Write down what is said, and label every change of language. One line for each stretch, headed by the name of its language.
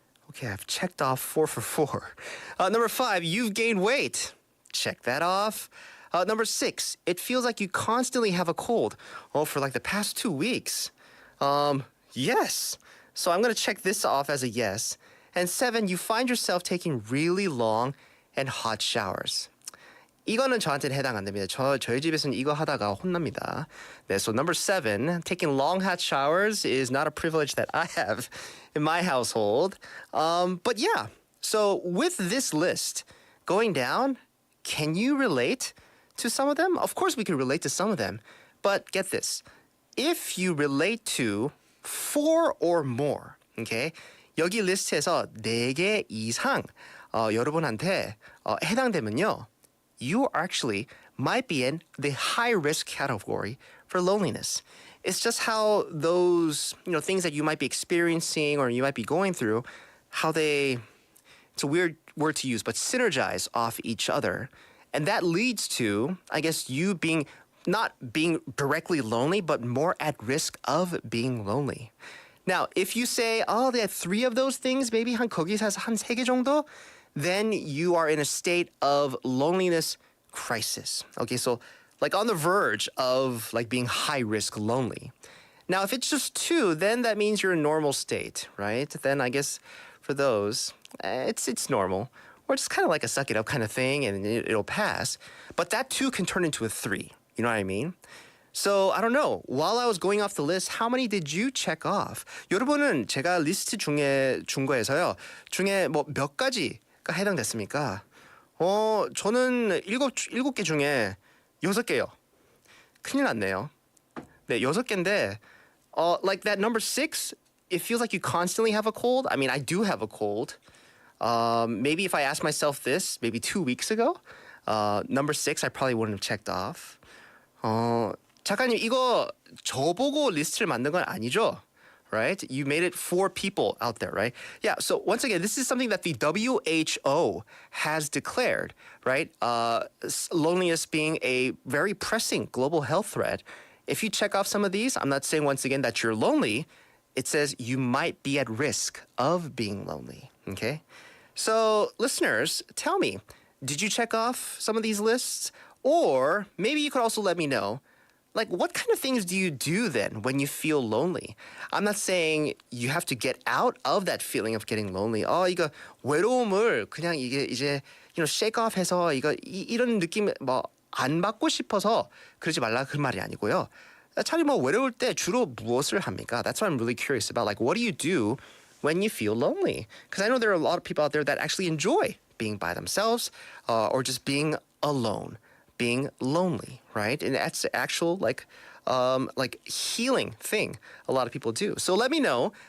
English: Okay, I've checked off 4 for 4. Number 5, you've gained weight. Check that off. Number 6, it feels like you constantly have a cold. Oh, for like the past 2 weeks. Yes. So I'm going to check this off as a yes. And 7, you find yourself taking really long and hot showers.
Korean: 이거는 저한테는 해당 안 됩니다. 저희 집에서는 이거 하다가 혼납니다.
English: 네, so number 7, taking long hot showers is not a privilege that I have in my household. But yeah, so with this list going down, can you relate to some of them? Of course we can relate to some of them. But get this. If you relate to 4 or more, okay?
Korean: 여기 리스트에서 4개 이상 여러분한테 해당되면요.
English: You actually might be in the high-risk category for loneliness. It's just how those, things that you might be experiencing or you might be going through, how they, it's a weird word to use, but synergize off each other. And that leads to, I guess, you not being directly lonely, but more at risk of being lonely. Now, if you say, they have 3 of those things, maybe
Korean: 거기서 한 3개 정도,
English: then you are in a state of loneliness crisis. Okay, so like on the verge of like being high risk lonely. Now, if it's just 2, then that means you're in normal state, right? Then I guess for those, it's normal. Or just kind of like a suck it up kind of thing and it'll pass. But that 2 can turn into a 3. You know what I mean? So I don't know. While I was going off the list, how many did you check off?
Korean: 여러분은 제가 리스트 중에 준 거에서요. 중에 뭐 몇 가지가 해당됐습니까? 저는 일곱 개 중에 6개요. 큰일 났네요. 네, 6개인데
English: like that number 6, it feels like you constantly have a cold. I mean, I do have a cold. Maybe if I asked myself this maybe 2 weeks ago, number 6 I probably wouldn't have checked off.
Korean: 작가님 이거 저보고 리스트를 만든 건 아니죠?
English: Right? You made it for people out there, right? Yeah, so once again, this is something that the WHO has declared, right? Loneliness being a very pressing global health threat. If you check off some of these, I'm not saying once again that you're lonely. It says you might be at risk of being lonely, okay? So listeners, tell me, did you check off some of these lists? Or maybe you could also let me know, like, what kind of things do you do then when you feel lonely? I'm not saying you have to get out of that feeling of getting lonely.
Korean: 이거 외로움을 그냥 이게 이제
English: shake off
Korean: 해서 이런 느낌 뭐 안 받고 싶어서 그러지 말라 그 말이 아니고요. 차라리 뭐 외로울 때 주로 무엇을 합니까?
English: That's what I'm really curious about. Like, what do you do when you feel lonely? Because I know there are a lot of people out there that actually enjoy being by themselves or just being alone. Being lonely, right? And that's the actual like healing thing a lot of people do. So let me know.